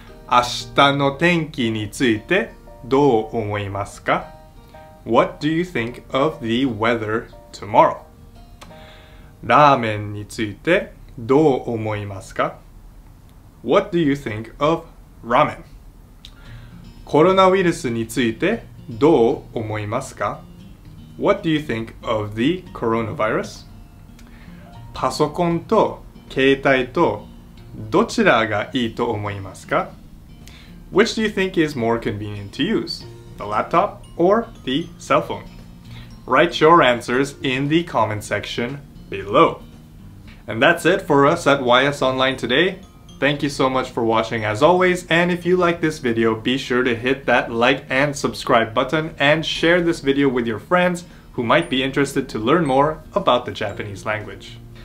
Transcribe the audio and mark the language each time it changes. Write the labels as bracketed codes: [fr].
[ja] 明日の天気についてどう思いますか? [en] What do you think of the weather tomorrow? [ja] ラーメンについてどう思いますか? [en] What do you think of ramen? [ja] コロナウイルスについてどう思いますか? [en] What do you think of the coronavirus? [ja] パソコンと携帯とどちらがいいと思いますか? [en] Which do you think is more convenient to use? The laptop or the cell phone? Write your answers in the comment section below. And that's it for us at YS Online today. Thank you so much for watching as always, and if you like this video, be sure to hit that like and subscribe button and share this video with your friends who might be interested to learn more about the Japanese language.